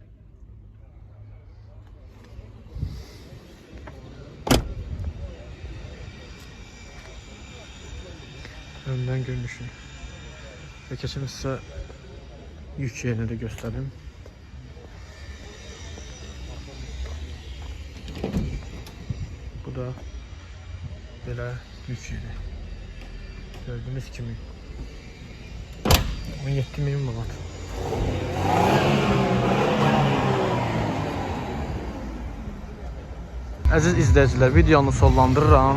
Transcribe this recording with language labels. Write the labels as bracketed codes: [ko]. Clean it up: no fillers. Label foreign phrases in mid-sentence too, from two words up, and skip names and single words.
[tr] Önden görünüşü. Ve keçimi size yük yerini de göstereyim. [az] Bu da belə yük yeri. Gördüğünüz kimi 17.000 manat. Əziz izləyicilər, videonu sonlandırıram.